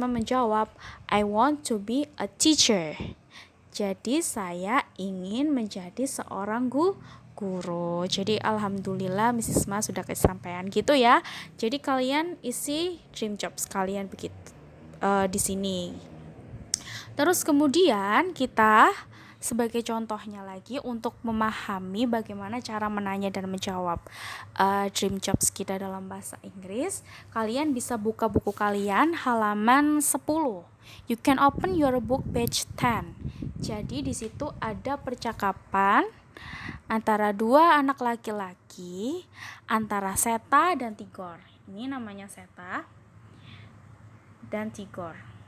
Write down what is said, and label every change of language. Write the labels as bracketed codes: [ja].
[en] Ma [id] menjawab, [en] I want to be a teacher. [id] Jadi saya ingin menjadi seorang guru. Jadi alhamdulillah Mrs. Ma sudah kesampaian gitu ya. Jadi kalian isi dream jobs kalian begitu di sini. Terus kemudian kita sebagai contohnya lagi untuk memahami bagaimana cara menanya dan menjawab dream jobs kita dalam bahasa Inggris, kalian bisa buka buku kalian halaman 10. [en] You can open your book page 10. [id] Jadi di situ ada percakapan antara dua anak laki-laki, antara Seta dan Tigor. Ini namanya Seta dan Tigor.